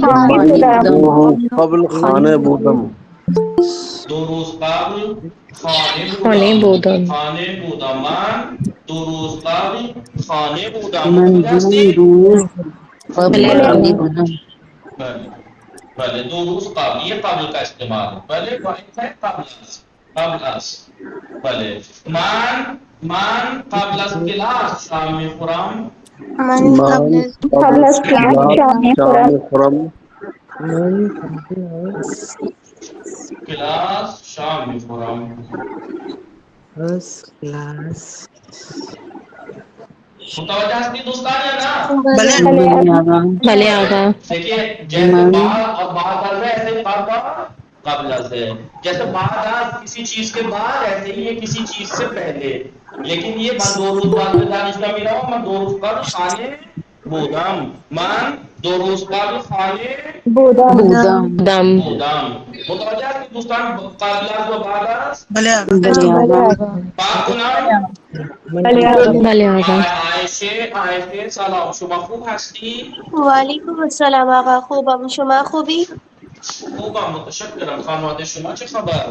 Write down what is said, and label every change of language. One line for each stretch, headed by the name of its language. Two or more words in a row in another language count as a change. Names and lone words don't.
Persian: قبل خانه بودم. 2 روز قبل خانه خانه بودم. بودم. خانه بودم. من 2 روز قبل خانه بودم. من متوجه هستی؟ 2 روز بله خانه آقا. بودم. بله بله. 2 روز قبل،
Urdu: یہ قبل کا استعمال ہے. بله واحد ہے
Persian: قبل از.
Urdu: بله.
Persian: من قبل از کلاس شام میخورم. من قبل از کلاس شام میخورم. کلاس شام میخورم. متوجہ ہستی دوستان یا نا؟ بله آقا.
Urdu: دیکھیے جیسے بعد اور
Persian: بعد از
Urdu: ہے، ایسے
Persian: قبل از
Urdu: ہے. جیسے
Persian: بعد از
Urdu: کسی چیز کے بعد، ایسے ہی یہ کسی چیز سے پہلے. لیکن یہ
Persian: من 2 روز بعد به دانشگاه میروم. من 2 روز قبل خانه بودم. من 2 روز قبل خانه بودم. دم.
Urdu: متوجہ ہے کہ دوستان
Persian: قبل از و بعد از بله پاک کنم. بله آقا. عایشه سلام، شما خوب هستی؟ وعلیکم السلام آقا، خوبم. شما خوبی؟ خوبم متشکرم. خانواده شما چه خبر؟